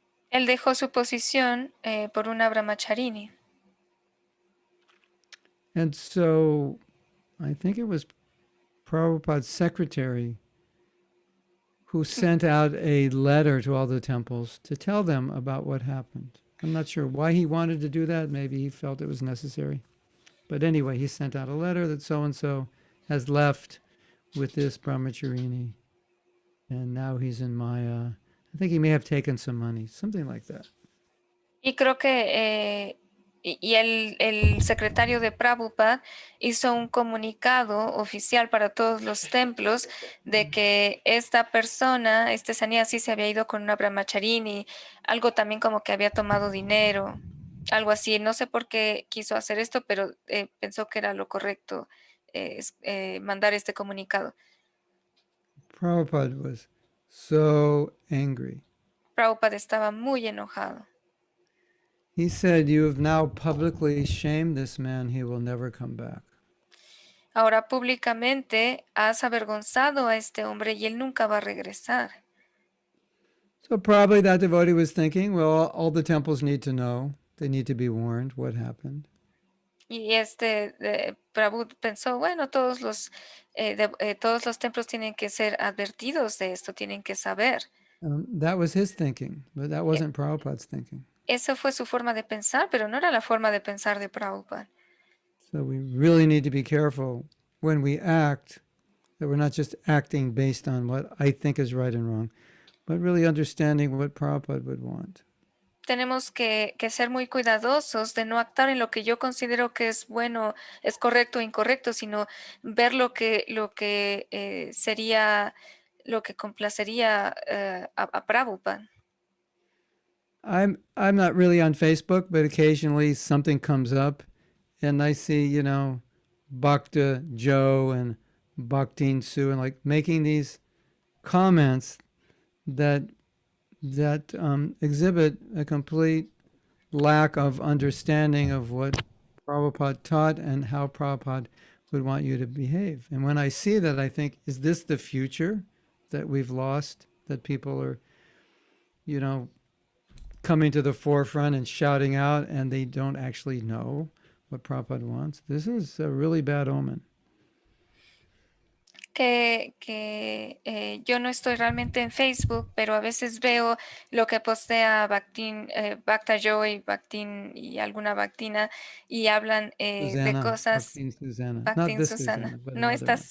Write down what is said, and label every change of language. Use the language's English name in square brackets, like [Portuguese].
[Spanish] Él dejó su posición por una brahmacharini. [English] And so I think it was Prabhupada's secretary who sent out a letter to all the temples to tell them about what happened. I'm not sure why he wanted to do that. Maybe he felt it was necessary. But anyway, he sent out a letter that so-and-so has left with this brahmacharini. And now he's in Maya. I think he may have taken some money, something like that. [Spanish] Y creo que el secretario de Prabhupada hizo un comunicado oficial para todos los templos de que esta persona, este sannyasi, se había ido con una brahmacharini, algo también como que había tomado dinero, algo así. No sé por qué quiso hacer esto, pero pensó que era lo correcto mandar este comunicado. [English] Prabhupada was so angry. [Spanish] Prabhupada estaba muy enojado. [English] He said, "You have now publicly shamed this man. He will never come back." [Spanish] Ahora públicamente has avergonzado a este hombre y él nunca va a regresar. [English] So probably that devotee was thinking, well, all the temples need to know. They need to be warned what happened. [Spanish] Y Prabhu pensó, bueno, todos los templos tienen que ser advertidos de esto, tienen que saber. [English] That was his thinking, but that wasn't Prabhupada's thinking. [Spanish] Esa fue su forma de pensar, pero no era la forma de pensar de Prabhupada. [English] So we really need to be careful when we act, that we're not just acting based on what I think is right and wrong, but really understanding what Prabhupada would want. [Spanish] Tenemos que ser muy cuidadosos de no actuar en lo que yo considero que es bueno, es correcto o incorrecto, sino ver lo que sería, lo que complacería a Prabhupada. [English] I'm not really on Facebook, but occasionally something comes up and I see, you know, Bhakta Joe and Bhaktin Sue and like making these comments that exhibit a complete lack of understanding of what Prabhupada taught and how Prabhupada would want you to behave. And when I see that, I think, is this the future that we've lost, that people are, you know, coming to the forefront and shouting out and they don't actually know what Prabhupada wants? This is a really bad omen. [Spanish] Yo no estoy realmente en Facebook, pero a veces veo lo que postea Bhakta Joy, Bhaktin y alguna Bhaktina y hablan de Susanna, cosas. [English] Bhakti Susanna. Not Bhaktin this Susanna, [Spanish] Susana, [English] but [Spanish] no [English] another one.